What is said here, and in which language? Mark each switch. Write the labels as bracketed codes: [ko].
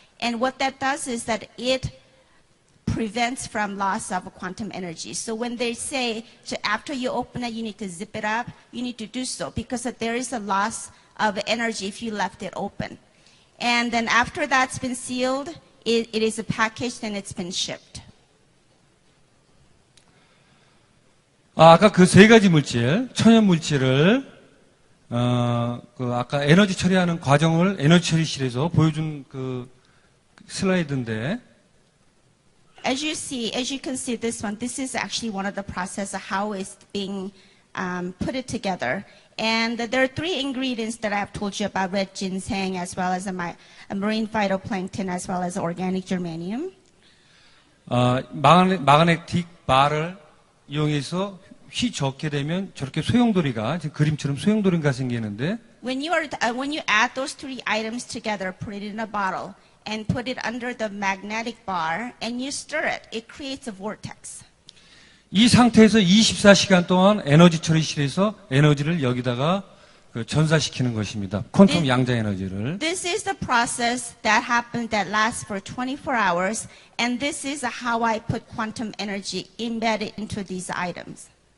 [en] And what that does is that it prevents from loss of quantum energy. So when they say, so after you open it, you need to zip it up, you need to do so because there is a loss of energy if you left it open. And then after that's been sealed, it is packaged and it's been shipped. [ko] 아까 그 3가지 물질, 천연 물질을 아까 에너지 처리하는 과정을 에너지 처리실에서 보여준 그 슬라이드인데. [en] As you can see this one, this is actually one of the process of how it's being put it together. And there are three ingredients that I've told you about: red ginseng, as well as a marine phytoplankton, as well as organic germanium. [ko] 마그네틱 바를 이용해서 휘 저게 되면 저렇게 소용돌이가 지금 그림처럼 소용돌이가 생기는데 [en] When you add those three items together, put it in a bottle, and put it under the magnetic bar, and you stir it, it creates a vortex. [ko] 이 상태에서 24시간 동안 에너지 처리실에서 에너지를 여기다가 전사시키는 것입니다. 퀀텀 양자 에너지를. [en] This is the process that happens that lasts for 24 hours, and this is how I put quantum energy embedded into these items.